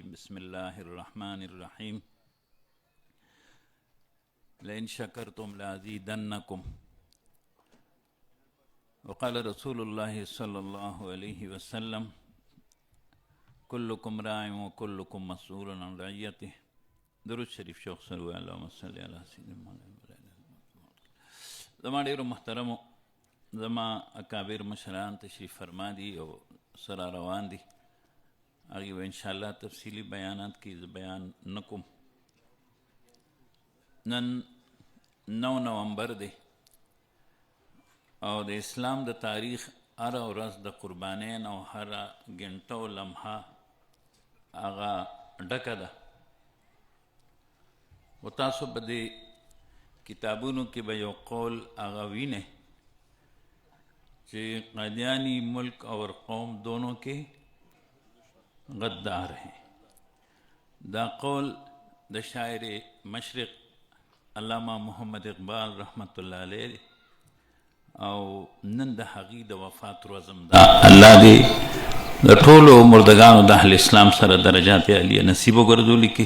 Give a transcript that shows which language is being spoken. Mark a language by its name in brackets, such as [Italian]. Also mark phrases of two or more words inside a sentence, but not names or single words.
[Arabic] بسم الله الرحمن الرحيم. لئن شكرتم لأزيدنكم. وقال رسول الله صلى الله عليه وسلم: كلكم راع وكلكم مسؤول عن رعيته. [Pashto] درود شریف شوق سره وایه [Arabic] اللهم صل علی سیدنا محمد. [Pashto] زما ډېرو محترمو زما اکابر مشران تشریف فرما دي او سره روان دي، هغې به انشاءالله تفصیلي بیانات کې زه بیان نه کوم. نن 9 نومبر دی او د اسلام د تاریخ هره ورځ د قربانین او هره ګنټه او لمحه هغه ډکه ده. و تاسو به د کتابونو کې به یو قول هغه وینئ چې [Urdu] قادیانی ملک اور قوم دونوں کے غدار ہیں. [Pashto] دا قول د شاعر مشرق علامہ محمد اقبال [Arabic] رحمت الله علیه [Pashto] او نن د هغې د وفات ورځم ده. الله دې د ټولو مردگانو د اهل اسلام سره درجات عالیه نصیب وګرځولي کې.